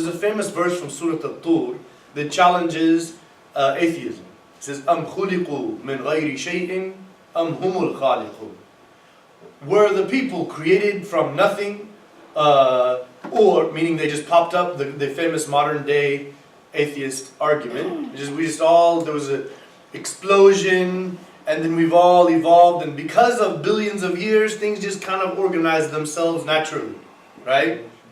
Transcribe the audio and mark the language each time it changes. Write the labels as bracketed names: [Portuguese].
[English] There's a famous verse from Surah Al-Tur that challenges atheism. It says, [Arabic] أَمْ خُلِقُوا مِنْ غَيْرِ شَيْءٍ أَمْ هُمُ الْخَالِقُونَ. [English] Were the people created from nothing, or meaning they just popped up, the famous modern day atheist argument. There was an explosion, and then we've all evolved, and because of billions of years, things just kind of organized themselves naturally, right?